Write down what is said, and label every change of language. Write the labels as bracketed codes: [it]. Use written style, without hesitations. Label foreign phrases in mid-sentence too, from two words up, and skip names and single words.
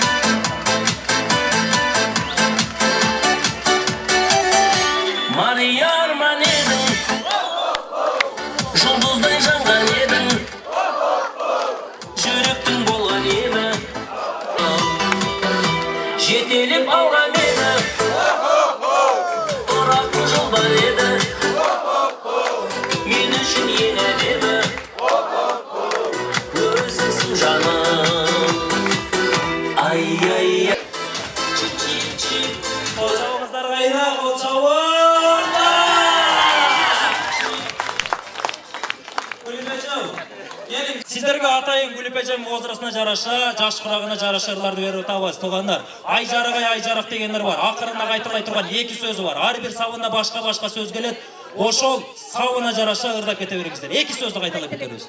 [kk] Мария арман едің, жұлдыздай жанған едің, жүректің болған еді, жетелеп алған еді, тұратын жолдар еді, мен үшін ең әдемі, өзіңсің жаным. Ай-ай-ай. Қолшауыңыздар қайда, қолшауыңдар! Сіздерге атайын [ky] Gülpecem возрастына жараша, жаш курагына жараша ырларды берип атабыз. Тугандар, ай жарагай ай жарак дегендер бар. Акырында кайталай турган эки сөзү бар. Ар бир сабында башка сөз келет. Ошол сабына жараша ырдап кете бериңиздер. Эки сөздү кайталап кетебиз.